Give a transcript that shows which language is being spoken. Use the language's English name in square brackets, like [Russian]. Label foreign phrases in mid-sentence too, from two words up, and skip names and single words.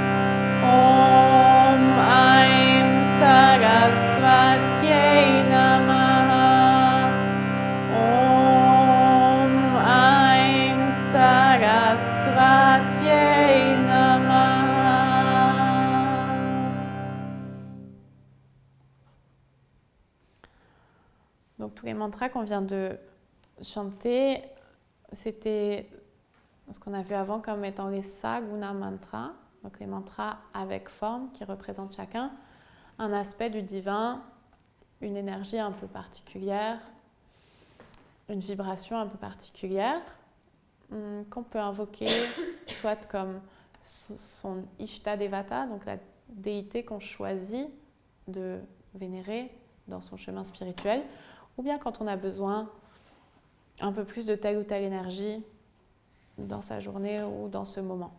[Sanskrit] ॐ ऐं सरस्वत्यै नमः. ॐ ऐं सरस्वत्यै नमः. [French] Donc tous les mantras qu'on vient de chanter, c'était ce qu'on a vu avant comme étant les Saguna mantras, donc les mantras avec forme qui représentent chacun un aspect du divin, une énergie un peu particulière, une vibration un peu particulière qu'on peut invoquer soit comme son [Sanskrit] इष्ट देवता, [French] donc la déité qu'on choisit de vénérer dans son chemin spirituel, ou bien quand on a besoin un peu plus de telle ou telle énergie dans sa journée ou dans ce moment.